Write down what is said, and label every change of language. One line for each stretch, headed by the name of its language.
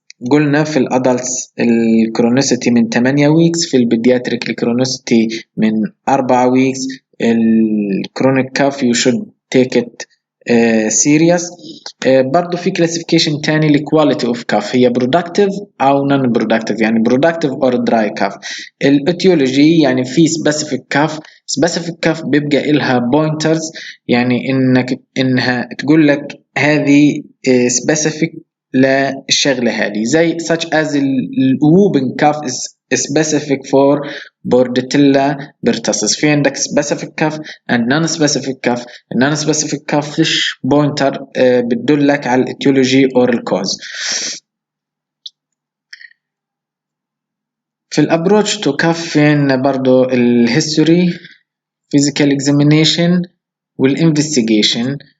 Arabic: قلنا في الادلتس الكرونيسيتي من 8 ويكس، في البيدياتريك الكرونيسيتي من 4 ويكس.
English: الكرونيك كاف you should take it serious.
Arabic: برضو في classification تاني لquality of cough، هي productive أو non productive، يعني productive or dry cough. الاتيولوجي يعني في specific cough بيبقى إلها pointers، يعني إنها تقول لك هذه specific للشغلة هذه، زي
English: such as whooping cough is specific for Bordetella pertussis.
Arabic: في عندك specific cough and non-specific cough. non-specific cough فيش pointer بتدلك على الاتيولوجي or الكوز. في الابروتش تو كاف في عندنا برضو الهيستوري، physical examination والinvestigation.